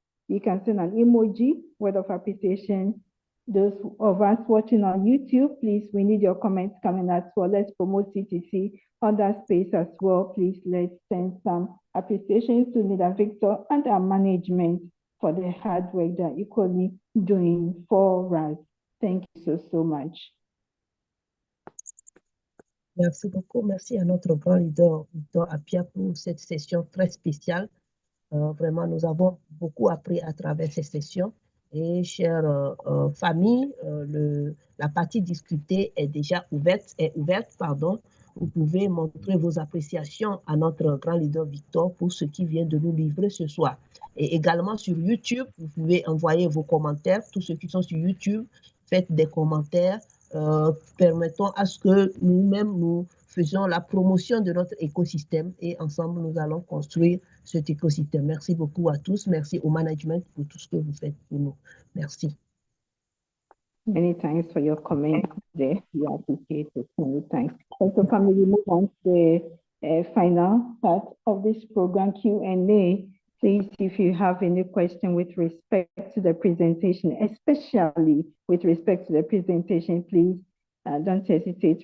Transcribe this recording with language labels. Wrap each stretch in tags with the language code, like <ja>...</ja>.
<en>You can send an emoji, word of appreciation. Those of us watching on YouTube, please, we need your comments coming as well. Let's promote CTC on that space as well. Please, let's send some appreciations to Leader Victor and our management for the hard work they're equally doing for us. Thank you so much.</en> <fr>Merci beaucoup. Merci à notre grand leader, Victor Apia, pour cette session très spéciale. Vraiment, nous avons beaucoup appris à travers ces sessions. Et chère famille, la partie discutée est déjà ouverte. Vous pouvez montrer vos appréciations à notre grand leader Victor pour ce qui vient de nous livrer ce soir. Et également sur YouTube, vous pouvez envoyer vos commentaires. Tous ceux qui sont sur YouTube, faites des commentaires. Permettons à ce que nous-mêmes, nous faisions la promotion de notre écosystème et ensemble, nous allons construire cet écosystème. Merci beaucoup à tous. Merci au management pour tout ce que vous faites pour nous. Merci.</fr> <en>Many thanks for your comment there. We appreciate it. Many thanks. So, family, we move on to the final part of this program, Q&A. Please, if you have any question with respect to the presentation, especially with respect to the presentation, please don't hesitate.</en>